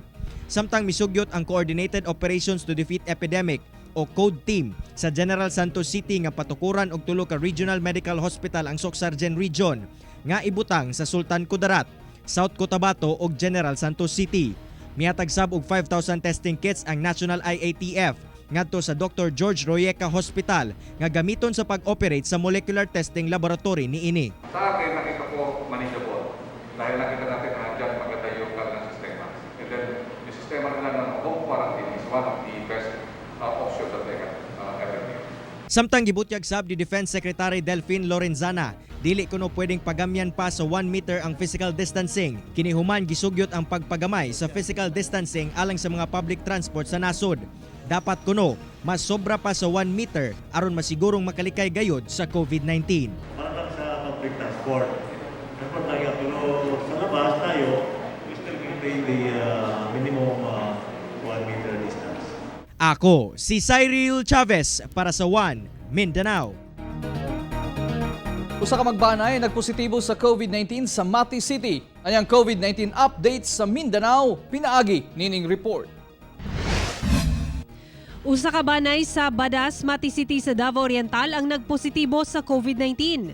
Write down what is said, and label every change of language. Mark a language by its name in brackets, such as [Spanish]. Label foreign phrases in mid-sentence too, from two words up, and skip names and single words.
[Cebuano] Samtang misugyot ang Coordinated Operations to Defeat Epidemic o CODE team sa General Santos City nga patukuran og tulo ka Regional Medical Hospital ang Socsargen Region nga ibutang sa Sultan Kudarat, South Cotabato ug General Santos City. Mihatag sab og 5,000 testing kits ang National IATF ngadto sa Dr. George Royeca Hospital nga gamiton sa pag-operate sa molecular testing laboratory niini. [Filipino] Sa akin, nakita ko manageable dahil nakita natin na dyan magkatayo ka ng sistema. [English] And then, [Filipino] yung sistema nila ng [English] home quarantine is one of the best options that they have ever made. [Cebuano] Samtang gibutyag sab ni Defense Secretary Delphine Lorenzana, dili kuno pwedeng pagamyan pa sa 1 meter ang physical distancing. Kinihuman gisugyot ang pagpagamay sa physical distancing alang sa mga public transport sa nasod. Dapat kuno mas sobra pa sa 1 meter aron masigurong makalikay gayod sa COVID-19. [Filipino] Para lang sa public transport. Dapat tayo sa labas tayo, [English] we still maintain the minimum 1 meter distance. [Cebuano] Ako si Cyril Chavez para sa One Mindanao. Usa ka magbanay nagpositibo sa COVID-19 sa Mati City. Anyang COVID-19 updates sa Mindanao, pinaagi nining report. Usa ka banay sa Badas, Mati City sa Davao Oriental ang nagpositibo sa COVID-19.